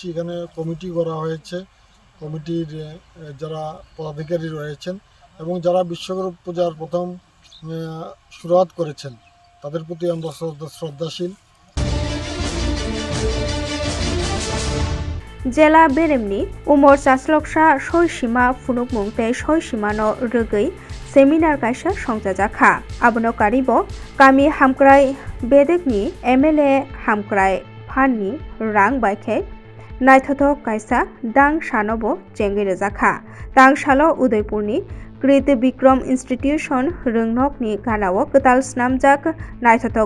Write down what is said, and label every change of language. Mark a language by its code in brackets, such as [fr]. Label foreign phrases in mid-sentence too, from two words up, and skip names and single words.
[bn] এখানে কমিটি করা হয়েছে, কমিটির যারা পদাধিকারী রয়েছেন এবং যারা বিশ্বরূপ পূজার প্রথম শুরুয়াত করেছেন তাদের প্রতি আমরা শ্রদ্ধাশীল। [trp] জেলা बेरेमनि उमर चासलकसा सयसीमा फुनुकमुं तै सयसीमानो रोगै सेमिनार कायसा संजाजाखा आबनो कारिबो गामि हामक्राय बेदेकनि एमएलए हामक्राय फाननि रां बायखे नायथथक कायसा दां सानबो चेंगै रोजाखा दां सालो उदयपुरनि कृत विक्रम इन्स्टिट्यूशन रोंनकनि गानाव गताल स्नामजाक नायथथक